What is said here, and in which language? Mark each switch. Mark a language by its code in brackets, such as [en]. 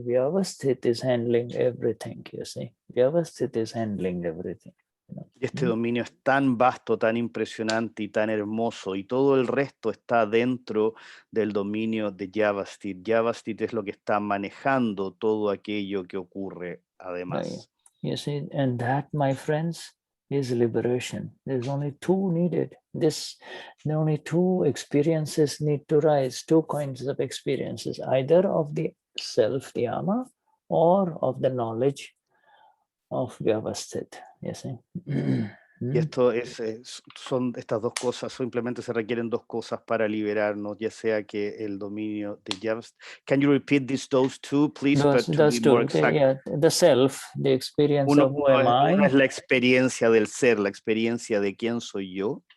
[en] Vyavasthit is handling everything, you see. Vyavasthit is handling everything. [es] Y este dominio es tan vasto, tan impresionante y tan hermoso, y todo el resto está dentro del dominio de Vyavasthit. Vyavasthit es lo que está manejando todo aquello que ocurre además. [en] You see, and that, my friends, is liberation. There's only two needed. Only two experiences need to rise, two kinds of experiences, either of the self, the Ama, or of the knowledge of Vyavasthit. You see. [es] Y esto son estas dos cosas, simplemente se requieren dos cosas para liberarnos, ya sea que el dominio de Vyavasthit. [en] Can you repeat those two, please? Those two, the self, the experience of who am I. [es] Uno es la experiencia del ser, la experiencia de quién soy yo.